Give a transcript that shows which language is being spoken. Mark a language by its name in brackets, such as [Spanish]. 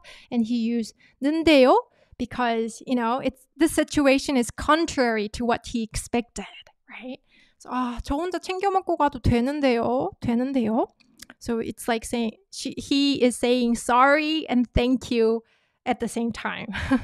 [English] And he used 는데요 because, the situation is contrary to what he expected, right? [Korean] So, 저 혼자 챙겨 먹고 가도 되는데요. [English] So it's like saying he is saying sorry and thank you at the same time.